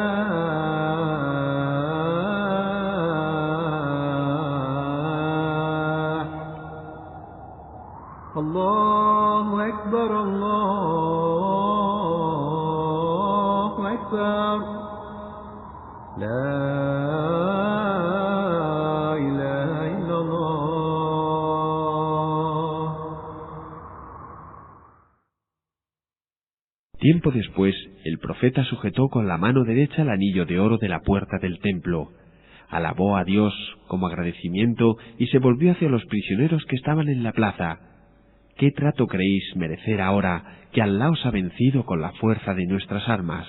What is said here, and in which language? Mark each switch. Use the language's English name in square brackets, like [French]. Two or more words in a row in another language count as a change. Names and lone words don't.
[Arabic] الله أكبر الله أكبر لا إله إلا الله. [Spanish] Tiempo después, el profeta sujetó con la mano derecha el anillo de oro de la puerta del templo, alabó a Dios como agradecimiento y se volvió hacia los prisioneros que estaban en la plaza. ¿Qué trato creéis merecer ahora que Alá os ha vencido con la fuerza de nuestras armas?